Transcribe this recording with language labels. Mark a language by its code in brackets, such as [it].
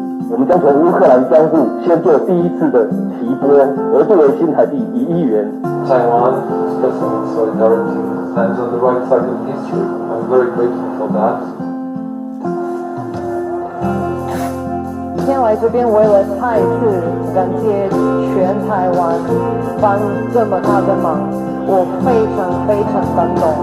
[zh] 我们将从乌克兰专户先做第一次的提拨，额度为新台币1亿元。 [en] Taiwan is discussing solidarity and on the right side of history. I'm very grateful for that. [zh] 今天来这边为了再一次感谢全台湾帮这么大的忙，我非常非常感动。